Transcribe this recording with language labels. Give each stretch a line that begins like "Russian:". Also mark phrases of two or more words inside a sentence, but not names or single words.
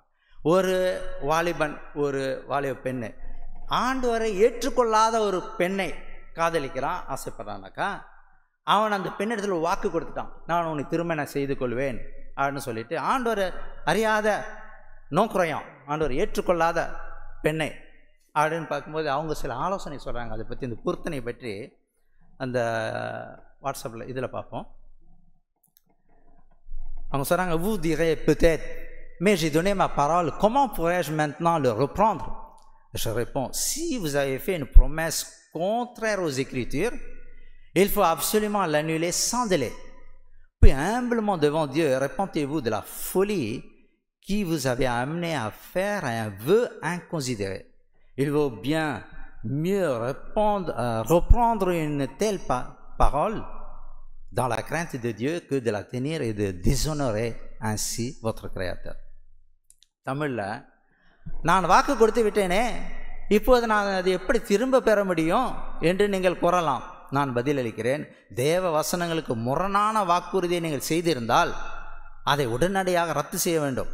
Tamil: ஒரு வாலிபன் ஒரு வாலிப பெண்ணு ஆண்டவரை ஏற்றுக்கொள்ளாத ஒரு பெண்ணை காதலிக்கிறான், ஆசைப்படுறானாக்கா அவன் அந்த பெண்ணிடத்தில் வாக்கு கொடுத்துட்டான், நான் உன்னை திருமணம் செய்து கொள்வேன் அப்படின்னு சொல்லிட்டு ஆண்டவர் அறியாத நோக்குறையான் ஆண்டவர் ஏற்றுக்கொள்ளாத பெண்ணை அப்படின்னு பார்க்கும்போது அவங்க சில ஆலோசனை சொல்கிறாங்க. அதை பற்றி இந்த பொருத்தனை பற்றி அந்த வாட்ஸ்அப்பில் இதில் பார்ப்போம். அவங்க சொல்கிறாங்க,
French: vous direz peut-être, mais j'ai donné ma parole, comment pourrais-je maintenant le reprendre? Je réponds, si vous avez fait une promesse contraire aux Écritures, il faut absolument l'annuler sans délai. Puis humblement devant Dieu, repentez-vous de la folie qui vous avait amené à faire un vœu inconsidéré. Il vaut bien mieux reprendre une telle parole dans la crainte de Dieu que de la tenir et de déshonorer ainsi votre Créateur.
Tamil: தமிழில், நான் வாக்கு கொடுத்து விட்டேனே, இப்போது நான் அதை எப்படி திரும்ப பெற முடியும் என்று நீங்கள் கூறலாம். நான் பதிலளிக்கிறேன், தேவ வசனங்களுக்கு முரணான வாக்குறுதியை நீங்கள் செய்திருந்தால் அதை உடனடியாக ரத்து செய்ய வேண்டும்.